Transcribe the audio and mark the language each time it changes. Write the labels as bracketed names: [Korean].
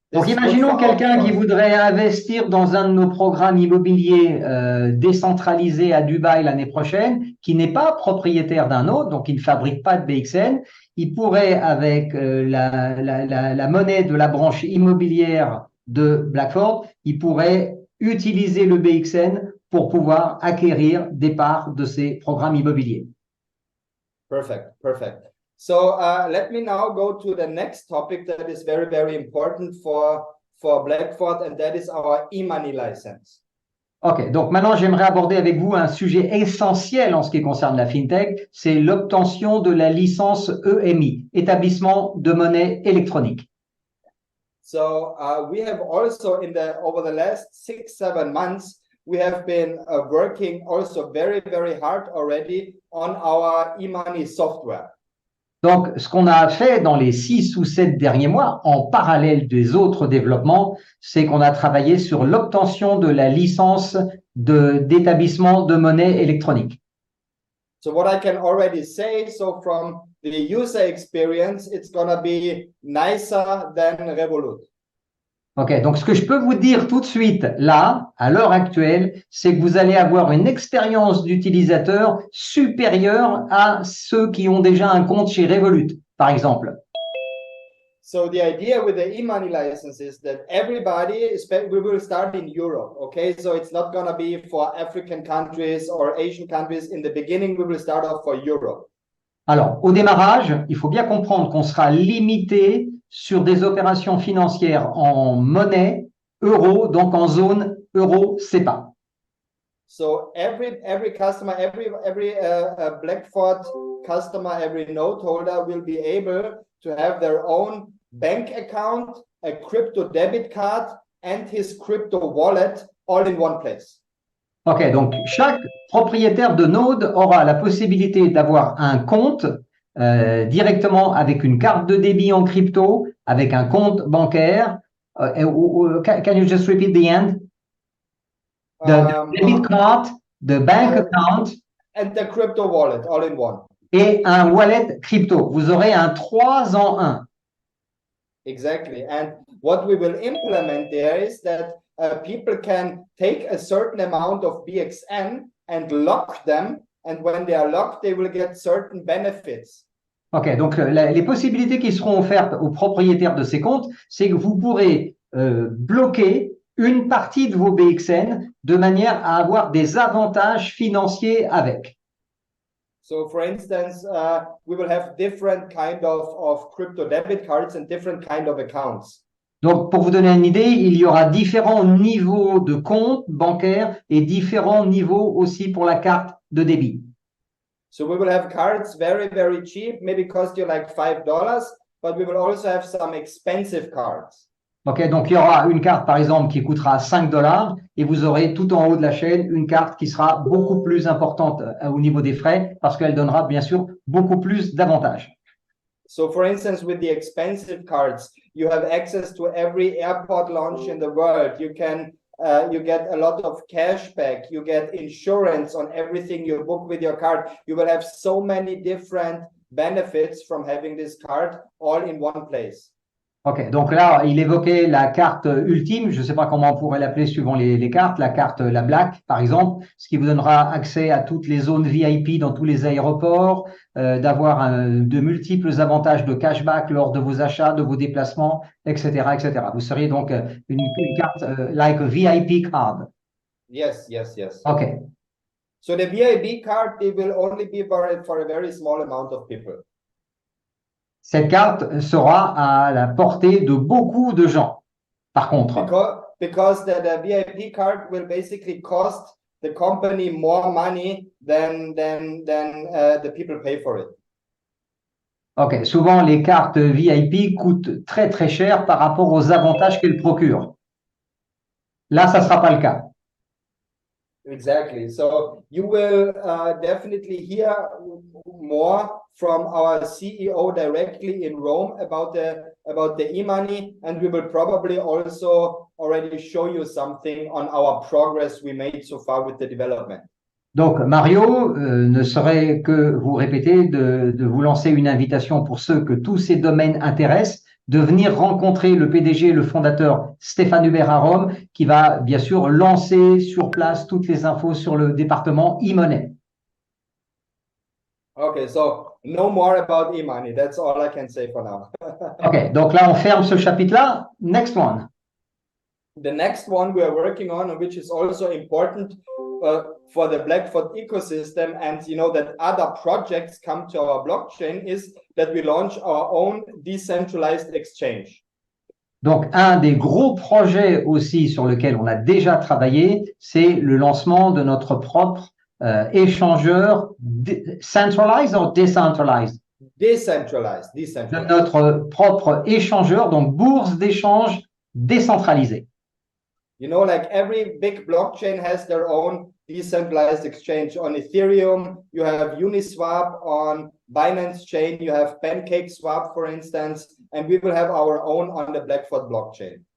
[French] Donc, imaginons quelqu'un qui voudrait investir dans un de nos programmes immobiliers décentralisés à Dubaï l'année prochaine, qui n'est pas propriétaire d'un autre, donc il ne fabrique pas de BXN. Il pourrait, avec la monnaie de la branche immobilière de Blackford, il pourrait utiliser le BXN pour pouvoir acquérir des parts de ces programmes immobiliers. [English] Perfect. So let me now go to the next topic that is very, very important for Blackford, and that is our e-money license. [French] Ok, donc maintenant j'aimerais aborder avec vous un sujet essentiel en ce qui concerne la FinTech, c'est l'obtention de la licence EMI, établissement de monnaie électronique. [English] So we have also over the last 6-7 months, we have been working also very, very hard already on our e-money software. [French] Donc, ce qu'on a fait dans les 6 ou 7 derniers mois, en parallèle des autres développements, c'est qu'on a travaillé sur l'obtention de la licence d'établissement de monnaie électronique. [English] So what I can already say, so from the user experience, it's going to be nicer than Revolut. [French] Ok, donc ce que je peux vous dire tout de suite, là, à l'heure actuelle, c'est que vous allez avoir une expérience d'utilisateur supérieure à ceux qui ont déjà un compte chez Revolut. par exemple? [English] So the idea with the e-money license is that everybody, we will start in Europe, okay? So it's not gonna be for African countries or Asian countries. In the beginning, we will start off for Europe. [French] Alors, au démarrage, il faut bien comprendre qu'on sera limité sur des opérations financières en monnaie euro, donc en zone euro-CEPA. [English] So every customer, every Blackford customer, every note holder will be able to have their own bank account, a crypto debit card, and his crypto wallet all in one place. [French] Ok, donc chaque propriétaire de node aura la possibilité d'avoir un compte directement avec une carte de débit en crypto, avec un compte bancaire. [English] Can you just repeat the end? The debit card, the bank account, and the crypto wallet all in one. [French] Et un wallet crypto. Vous aurez un 3 en 1. [English] Exactly. And what we will implement there is that people can take a certain amount of BXN and lock them. And when they are locked, they will get certain benefits. [French] Ok, donc les possibilités qui seront offertes aux propriétaires de ces comptes, c'est que vous pourrez bloquer une partie de vos BXN de manière à avoir des avantages financiers avec. [English] So, for instance, we will have different kind of crypto debit cards and different kind of accounts. [French] Donc, pour vous donner une idée, il y aura différents niveaux de comptes bancaires et différents niveaux aussi pour la carte de débit. [English] So we will have cards very, very cheap, maybe cost you like $5, but we will also have some expensive cards. [French] Ok, donc il y aura une carte par exemple qui coûtera $5 et vous aurez tout en haut de la chaîne une carte qui sera beaucoup plus importante au niveau des frais parce qu'elle donnera bien sûr beaucoup plus d'avantages. [English] So for instance, with the expensive cards, you have access to every airport lounge in the world. You can you get a lot of cash back. You get insurance on everything you book with your card. You will have so many different benefits from having this card all in one place. [French] Ok, donc là, il évoquait la carte ultime, je ne sais pas comment on pourrait l'appeler suivant les cartes, la carte, la Black, par exemple, ce qui vous donnera accès à toutes les zones VIP dans tous les aéroports, d'avoir de multiples avantages de cashback lors de vos achats, de vos déplacements, etc., etc. Vous seriez donc une carte [English] like a VIP card. Yes. Ok. So the VIP card, it will only be for a very small amount of people. [French] Cette carte sera à la portée de beaucoup de gens. Par contre, [English] because the VIP card will basically cost the company more money than the people pay for it. [French] Ok, souvent les cartes VIP coûtent très très cher par rapport aux avantages qu'elles procurent. Là, ça ne sera pas le cas. [English] Exactly. So you will definitely hear more from our CEO directly in Rome about the e-money, and we will probably also already show you something on our progress we made so far with the development. [French] Donc Mario ne saurait que vous répéter de vous lancer une invitation pour ceux que tous ces domaines intéressent, de venir rencontrer le PDG, le fondateur Stéphane Hubert à Rome, qui va bien sûr lancer sur place toutes les infos sur le département e-money. [English] Okay, so no more about e-money. That's all I can say for now. [French] Ok, donc là on ferme ce chapitre-là. [English] Next one. The next one we are working on, which is also important for the Blackford ecosystem, and you know that other projects come to our blockchain, is that we launch our own decentralized exchange. [French] Donc, un des gros projets aussi sur lequel on a déjà travaillé, c'est le lancement de notre propre échangeur centralized ou decentralized? [English] Decentralized. [French] De notre propre échangeur, donc bourse d'échange décentralisée. [English] You know, like every big blockchain has their own decentralized exchange. On Ethereum, you have Uniswap. On Binance Chain, you have PancakeSwap, for instance, and we will have our own on the Blackford blockchain.